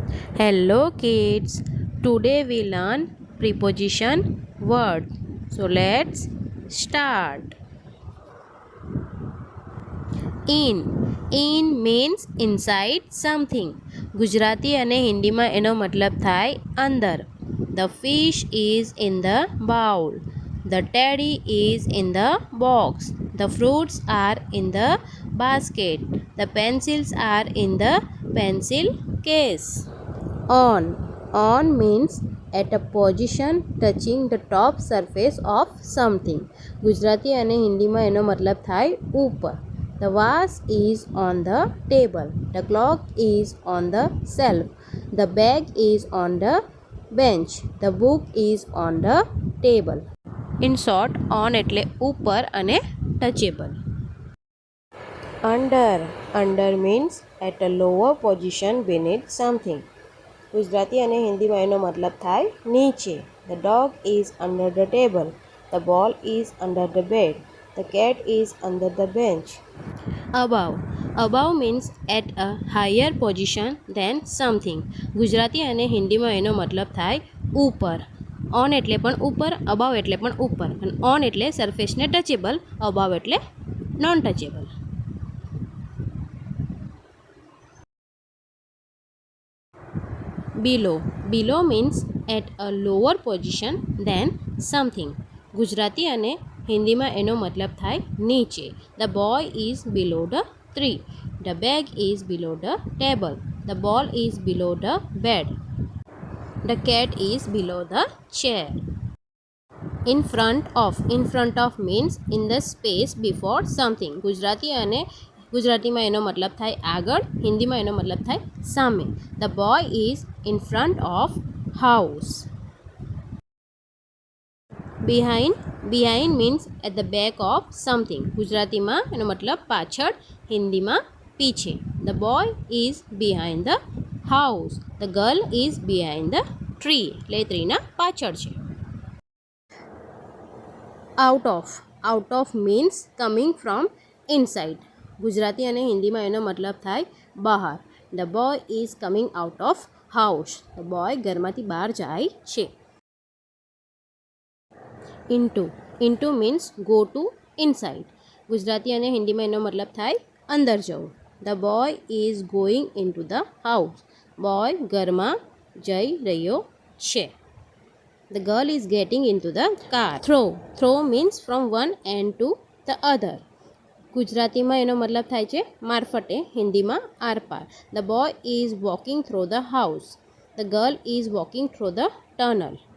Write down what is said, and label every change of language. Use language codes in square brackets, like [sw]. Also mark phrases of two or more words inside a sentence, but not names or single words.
[en] Hello kids, today we learn preposition word. So let's start. In means inside something. [gu] ગુજરાતી અને હિન્દીમાં એનો મતલબ થાય અંદર. [en] The fish is in the bowl. The teddy is in the box. The fruits are in the basket. The pencils are in the pencil case. On means at a position touching the top surface of something. [gu] ગુજરાતી અને હિન્દીમાં એનો મતલબ થાય ઉપર. [en] The vase is on the table. The clock is on the shelf. The bag is on the bench. The book is on the table. In short, on [gu] એટલે ઉપર અને [en] touchable. Under means at a lower position beneath something. [gu] ગુજરાતી અને હિન્દીમાં એનો મતલબ થાય નીચે. [en] The dog is under the table. The ball is under the bed. The cat is under the bench. Above means at a higher position than something. [gu] ગુજરાતી અને હિન્દીમાં એનો મતલબ થાય ઉપર. ઓન એટલે પણ ઉપર, અબાવ એટલે પણ ઉપર. અને ઓન એટલે સરફેસને ટચેબલ, અબાવ એટલે [en] non touchable. Below means at a lower position than something. [gu] ગુજરાતી અને હિન્દીમાં એનો મતલબ થાય નીચે. [en] The boy is below the tree. The bag is below the table. The ball is below the bed. The cat is below the chair. In front of means in the space before something. [gu] ગુજરાતીમાં એનો મતલબ થાય આગળ, હિન્દીમાં એનો મતલબ થાય સામે. [en] The boy is in front of house. Behind means at the back of something. [gu] ગુજરાતીમાં એનો મતલબ પાછળ, હિન્દીમાં પીછે. [en] The boy is behind the house. The girl is behind the tree. [gu] એટલે ત્રીના પાછળ છે. [en] Out of means coming from inside. [gu] ગુજરાતી અને હિન્દીમાં એનો મતલબ થાય બહાર. [en] The boy is coming out of house. The boy [gu] ઘરમાંથી બહાર જાય છે. [en] Into means go to inside. [gu] ગુજરાતી અને હિન્દીમાં એનો મતલબ થાય અંદર જવું. [en] The boy is going into the house. [gu] Boy ઘરમાં જઈ રહ્યો છે. [en] The girl is getting into the car. Throw means from one end to the other. [gu] ગુજરાતીમાં એનો મતલબ થાય છે મારફતે, હિન્દીમાં આરપાર. [en] The boy is walking through the house. The girl is walking through the tunnel.